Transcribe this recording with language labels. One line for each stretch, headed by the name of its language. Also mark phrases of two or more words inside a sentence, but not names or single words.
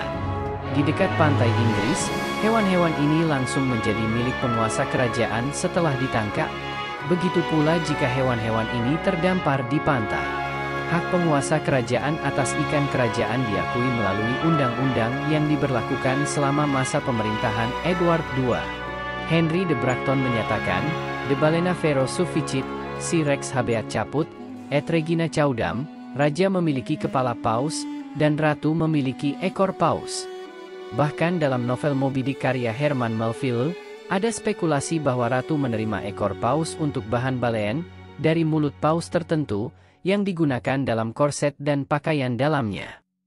Indonesian: Di dekat pantai Inggris, hewan-hewan ini langsung menjadi milik penguasa kerajaan setelah ditangkap. Begitu pula jika hewan-hewan ini terdampar di pantai. Hak penguasa kerajaan atas ikan kerajaan diakui melalui undang-undang yang diberlakukan selama masa pemerintahan Edward II.
Latin: Henry de Bracton menyatakan, De balena vero sufficit, si rex habeat caput, et regina caudam,
Indonesian: raja memiliki kepala paus, dan ratu memiliki ekor paus. Bahkan dalam novel Moby Dick karya Herman Melville, ada spekulasi bahwa ratu menerima ekor paus untuk bahan balean dari mulut paus tertentu yang digunakan dalam korset dan pakaian dalamnya.